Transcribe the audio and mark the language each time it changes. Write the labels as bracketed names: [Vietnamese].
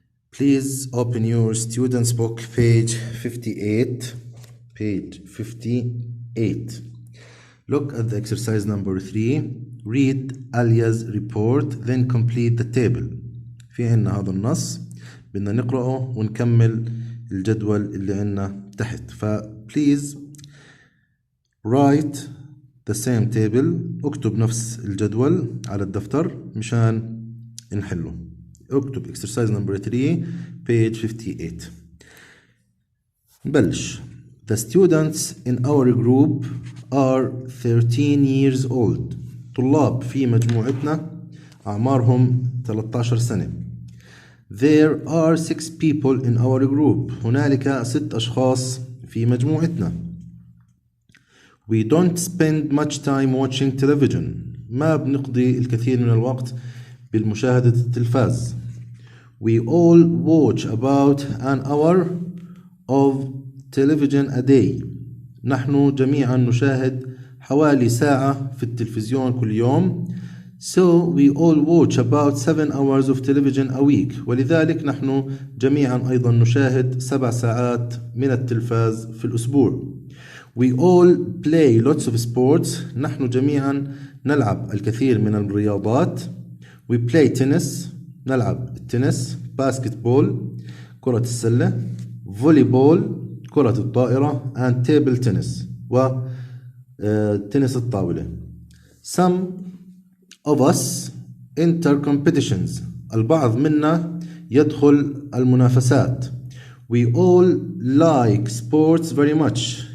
[English] Please open your student's book, page 58. Page 58. Look at the exercise number 3. Read Alia's report, then complete the table. [Arabic] في عنا هذا النص بدنا نقرأه ونكمل الجدول اللي عنا تحت. [English] Please write the same table. [Arabic] اكتب نفس الجدول على الدفتر مشان نحله. اكتب [English] exercise number 3 page 58. [Arabic] نبلش. [English] The students in our group are 13 years old. [Arabic] طلاب في مجموعتنا أعمارهم 13 سنة. [English] There are 6 people in our group. [Arabic] هنالك 6 أشخاص في مجموعتنا. [English] We don't spend much time watching television. [Arabic] ما بنقضي الكثير من الوقت بالمشاهدة التلفاز. [English] We all watch about an hour of television a day. [Arabic] نحن جميعا نشاهد حوالي ساعة في التلفزيون كل يوم. [English] So we all watch about 7 hours of television a week. [Arabic] ولذلك نحن جميعا أيضا نشاهد 7 ساعات من التلفاز في الأسبوع. [English] We all play lots of sports. [Arabic] نحن جميعا نلعب الكثير من الرياضات. [English] We play tennis. [Arabic] نلعب التنس. [English] basketball [Arabic] كرة السلة. [English] volleyball [Arabic] كرة الطائرة. [English] and table tennis [Arabic] وتنس الطاولة. [English] Some of us enter competitions. [Arabic] البعض منا يدخل المنافسات. [English] We all like sports very much.